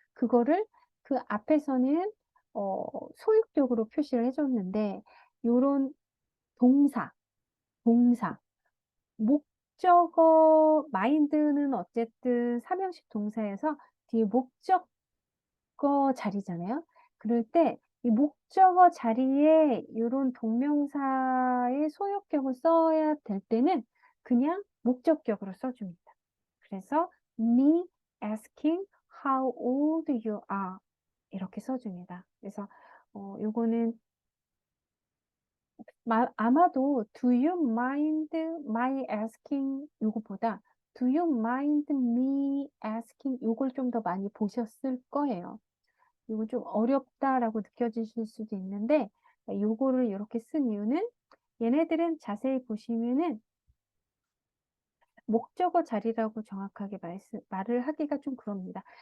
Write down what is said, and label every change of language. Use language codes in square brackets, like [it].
[ko] 그거를 그 앞에서는 소유격으로 표시를 해줬는데 요런 동사 목적어 마인드는 어쨌든 삼형식 동사에서 뒤에 목적어 자리잖아요. 그럴 때 이 목적어 자리에 이런 동명사의 소유격을 써야 될 때는 그냥 목적격으로 써줍니다. 그래서 [en] me asking how old you are [ko] 이렇게 써줍니다. 그래서 요거는 아마도 [en] do you mind my asking [ko] 요거보다 [en] do you mind me asking [ko] 요걸 좀 더 많이 보셨을 거예요. 이거 좀 어렵다라고 느껴지실 수도 있는데 요거를 이렇게 쓴 이유는 얘네들은 자세히 보시면은 목적어 자리라고 정확하게 말을 하기가 좀 그럽니다.